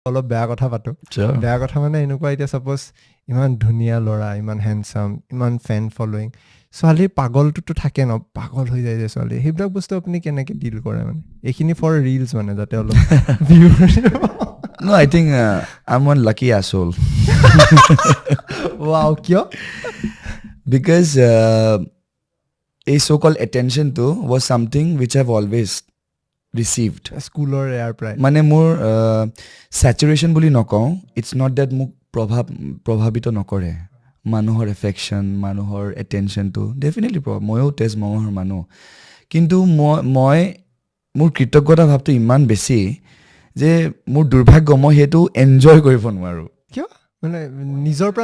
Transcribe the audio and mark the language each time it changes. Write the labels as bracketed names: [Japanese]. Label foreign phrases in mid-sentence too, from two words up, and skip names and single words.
[Assamese] অলপ বেয়া কথা পাতো [English] Sure. [Assamese] বেয়া কথা মানে এনেকুৱা এতিয়া সাপোজ ইমান ধুনীয়া ল'ৰা ইমান হ্যান্ডসাম ইমান [English] fan following [Assamese] ছোৱালীৰ পাগলটোতো থাকে ন পাগল হৈ যায় যে ছোৱালী সেইবিলাক বস্তু আপুনি কেনেকে ডিল কৰে মানে এইখিনি ফৰ ৰিলছ মানে যাতে অলপ [English] No, I think I'm one lucky asshole. [Assamese] wow কিয় [English] Because a so-called attention to was something which I've always received. [Assamese] স্কুলৰ এয়াৰ প্ৰায় মানে মোৰ saturation বুলি নকওঁ, [English] it's not that [Assamese] মোক প্ৰভাৱিত নকৰে মানুহৰ এফেকশ্যন মানুহৰ এটেনশ্যনটো ডেফিনেটলি ময়ো তেজ মঙহৰ মানুহ কিন্তু মই মোৰ কৃতজ্ঞতা ভাৱটো ইমান বেছি যে মোৰ দুৰ্ভাগ্য মই সেইটো এনজয় কৰিব নোৱাৰোঁ কিয় মানে নিজৰ পৰা